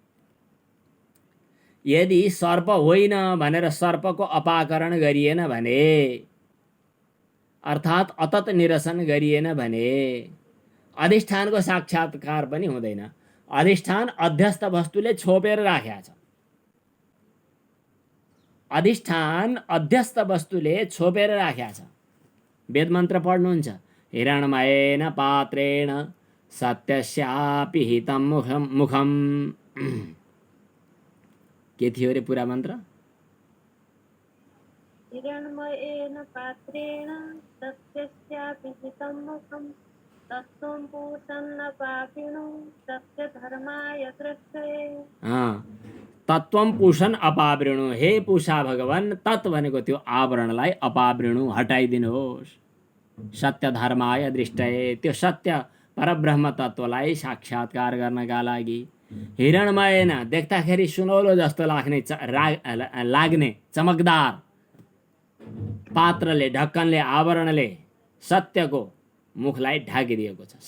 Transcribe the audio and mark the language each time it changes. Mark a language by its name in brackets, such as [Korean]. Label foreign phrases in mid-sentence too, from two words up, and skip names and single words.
[Nepali] यदि सर्प होइन भनेर सर्पको अपाकरण गरिएन भने, अर्थात् अतत निरसन गरिएन भने अधिष्ठानको साक्षात्कार पनि हुँदैन। अधिष्ठान अध्यस्त वस्तुले छोपेर राखेको छ। अधिष्ठान अध्यस्त वस्तुले छोपेर राखेको छ। वेद मन्त्र पढ्नुहुन्छ, [Sanskrit] हिरण्मयेन पात्रेण सत्यस्यापि हितं मुखम। [Nepali] के थियो रे पुरा मन्त्र? [Sanskrit] हिरण्मयेन पात्रेण सत्यस्यापि हितं मुखं तत्त्वं पूषन्न पापिनो सत्यधर्माय दृष्टये। तत्त्वं पूषण अपावृणु। [Nepali] हे पूषा भगवान, तत्व भनेको त्यो आवरणलाई अपावृणु, हटाइदिनुहोस्। [Sanskrit] सत्य धर्माय दृष्टये, [Nepali] त्यो सत्य परब्रह्म तत्त्वलाई साक्षात्कार गर्नका लागि। हिरण्मयेन, देख्दाखेरि सुनौलो जस्तो लाग्ने चमकदार पात्रले, ढक्कनले, आवरणले सत्यको मुखलाई ढाकिदिएको छ।